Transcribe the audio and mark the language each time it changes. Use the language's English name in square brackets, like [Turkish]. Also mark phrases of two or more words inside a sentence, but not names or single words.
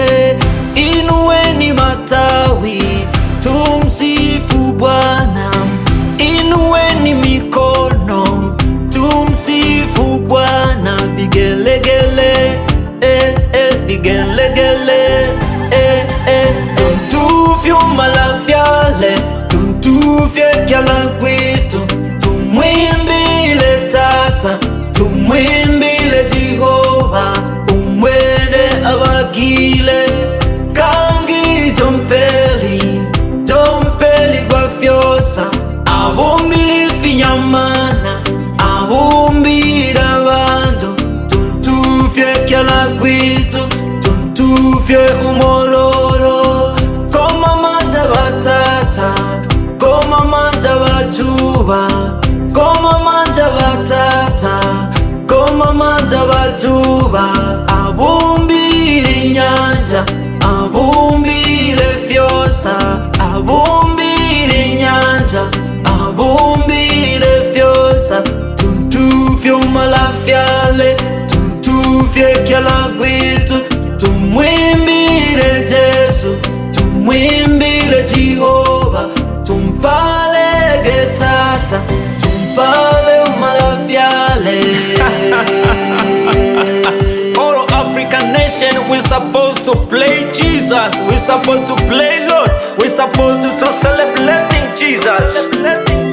[Swahili] Inueni matawi, tumsifu Bwana. Inueni mikono, tumsifu Bwana. Vigelegele, vigelegele, [Nyakyusa-Ngonde] tuntufye Malafyale, tuntufye Kyalagwitu. Tumwimbile Tata, tumwimbile Jehova, umwene abagile. Kangi Jompeli, Jompeli Gwafyosa, abumbile Finyamana, abumbile abantu. Tuntufye Kyalagwitu, tuntufye Umoloro. Koma manja batata, koma manja bajuba, koma manja batata, koma manja bajuba. Abumbile nyanja, abumbile Fyosa, abumbile nyanja, abumbile Fyosa. Tuntufye Malafyale, tuntufye Kyalagwitu. Tumwimbile Yesu, tumwimbile Jehova. Tumpalege Tata, tumpale Malafyale. [English] All African nation, we're supposed to play Jesus. We're supposed to play Lord. We're supposed to celebrate Jesus.